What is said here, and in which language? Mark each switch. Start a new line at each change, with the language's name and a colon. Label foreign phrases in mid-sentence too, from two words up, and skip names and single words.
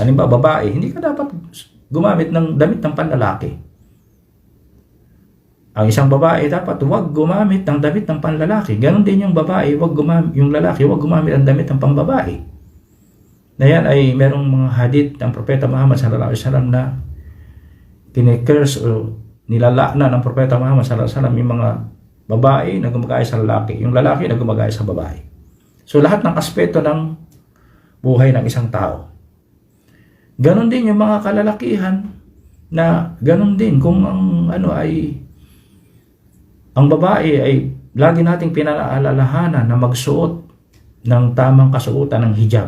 Filipino: Halimbawa, babae, hindi ka dapat gumamit ng damit ng panlalaki. Ang isang babae dapat huwag gumamit ng damit ng panlalaki. Ganon din yung babae, yung lalaki huwag gumamit ng damit ng pambabae. Na yan ay merong mga hadith ng Propeta Muhammad
Arabic: sallallahu alaihi wasallam
Filipino: na kinikers o nilalakna ng Propeta Muhammad
Arabic: sallallahu alaihi wasallam
Filipino: yung mga babae na gumagaya sa lalaki, yung lalaki na gumagaya sa babae. So lahat ng aspeto ng buhay ng isang tao. Ganon din yung mga kalalakihan na ganon din kung ang ang babae ay lagi nating pinaalalahanan na magsuot ng tamang kasuotan ng hijab.